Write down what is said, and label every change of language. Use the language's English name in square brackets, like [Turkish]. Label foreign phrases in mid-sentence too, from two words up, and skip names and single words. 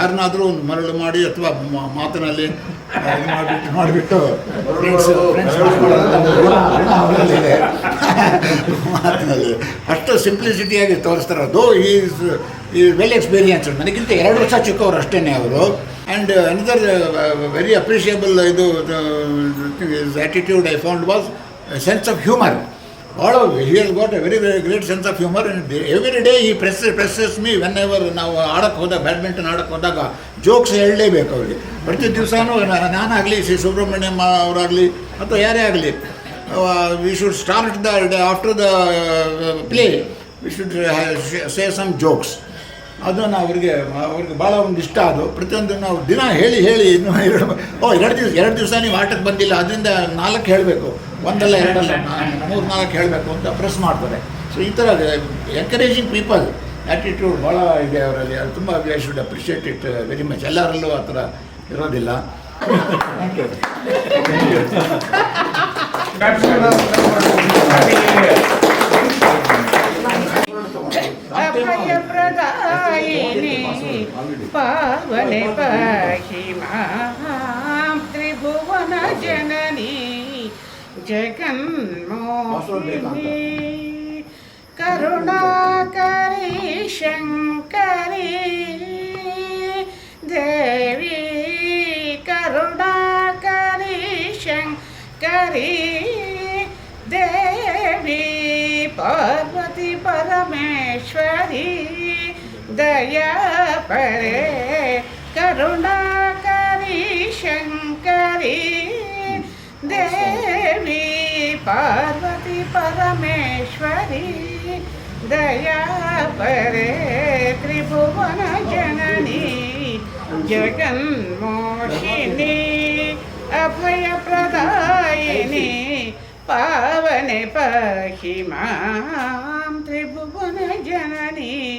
[Kannada] ಯಾರನ್ನಾದರೂ ಒಂದು ಮರಳು ಮಾಡಿ ಅಥವಾ ಮಾತಿನಲ್ಲಿ ಇದು ಮಾಡಿಬಿಟ್ಟು ಮಾತಿನಲ್ಲಿ ಅಷ್ಟು ಸಿಂಪ್ಲಿಸಿಟಿಯಾಗಿ ತೋರಿಸ್ತಾರೆ. ಅದು ಈ [English] well experience. [Kannada] ನನಗಿಂತ 2 ವರ್ಷ ಚಿಕ್ಕವರು ಅಷ್ಟೇ ಅವರು. [English] and another very appreciable ಇದು attitude I found was sense of humour. he has got a very great sense of humor, and every day he presses me whenever [Kannada] ನಾವು ಆಡಕ್ಕೆ ಹೋದಾಗ, ಬ್ಯಾಡ್ಮಿಂಟನ್ ಆಡಕ್ಕೆ ಹೋದಾಗ ಜೋಕ್ಸ್ ಹೇಳಲೇಬೇಕು ಅವರಿಗೆ. ಪ್ರತಿ ದಿವಸನೂ ನಾನಾಗಲಿ, ಶ್ರೀ ಸುಬ್ರಹ್ಮಣ್ಯಂ ಅವರಾಗಲಿ ಅಥವಾ ಯಾರೇ ಆಗಲಿ, [English] we should start after the play we should say some jokes. [Kannada] ಅದನ್ನು ಅವ್ರಿಗೆ ಭಾಳ ಒಂದು ಇಷ್ಟ. ಅದು ಪ್ರತಿಯೊಂದು ನಾವು ದಿನ ಹೇಳಿ ಇನ್ನೂ 2 ದಿವಸ ನೀವು ಆಟಕ್ಕೆ ಬಂದಿಲ್ಲ, ಅದರಿಂದ 4 ಹೇಳಬೇಕು, 1 ಅಲ್ಲ 2 ಅಲ್ಲ 3-4 ಹೇಳಬೇಕು ಅಂತ ಪ್ರೆಸ್ ಮಾಡ್ತಾರೆ. ಸೊ ಈ ಥರ [English] encouraging people attitude [Kannada] ಭಾಳ ಇದೆ ಅವರಲ್ಲಿ. ಅದು ತುಂಬ [English] I should appreciate it very much. [Kannada] ಎಲ್ಲರಲ್ಲೂ ಆ ಥರ ಇರೋದಿಲ್ಲ. [English] thank you. [Sanskrit] ಅಭಯಪ್ರದಾಯಿನಿ ಪಾವನೆ ಪಾಹಿ ಮಾಂ ತ್ರಿಭುವನ ಜನನಿ ಜಗನ್ಮೋಹಿನಿ ಕರುಣಾಕರಿ ಶಂಕರಿ ದೇವಿ ಕರುಣಾಕರಿ ಶಂಕರಿ ದೇವಿ ಪಾರ್ವತಿ ಪರಮೇಶ್ವರಿ ದಯಾ ಪರೆ ಕರುಣಾಕರಿ ಶಂಕರಿ देवी पार्वती परमेश्वरी दया परे त्रिभुवन जननी जगन्मोहिनी अभयप्रदायिनी पावने पाहि मां त्रिभुवन जननी